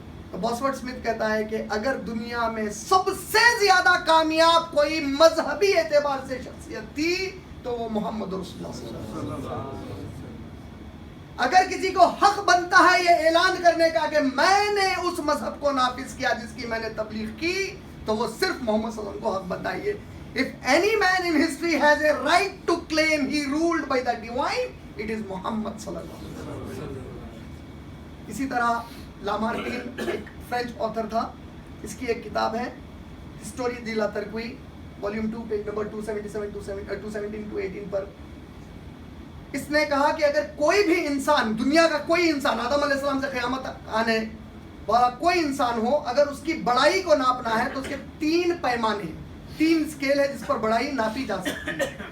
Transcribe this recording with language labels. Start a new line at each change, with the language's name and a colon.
Urdu: تو باسورڈ سمتھ کہتا ہے کہ اگر دنیا میں سب سے زیادہ کامیاب کوئی مذہبی اعتبار سے شخصیت تھی تو وہ محمد رسول اللہ صلی اللہ علیہ وسلم. اگر کسی کو حق بنتا ہے یہ اعلان کرنے کا کہ میں نے اس مذہب کو نافذ کیا جس کی میں نے تبلیغ کی تو وہ صرف محمد صلی اللہ علیہ وسلم کو حق بنتا ہے.
English: If any man in history has a right to claim he ruled by the divine, it is Muhammad صلی اللہ علیہ وسلم.
Urdu: اسی طرح لامارٹین ایک فرینچ آتھر تھا, اس کی ایک کتاب ہے ہسٹوری دی لا ترقوی والیوم 2 پیج نمبر 217-218 پر. اس نے کہا کہ اگر کوئی بھی انسان, دنیا کا کوئی انسان, آدم علیہ السلام سے قیامت آنے والا کوئی انسان ہو, اگر اس کی بڑائی کو ناپنا ہے تو اس کے 3 پیمانے, 3 اسکیل ہے جس پر بڑائی ناپی جا سکتی ہے.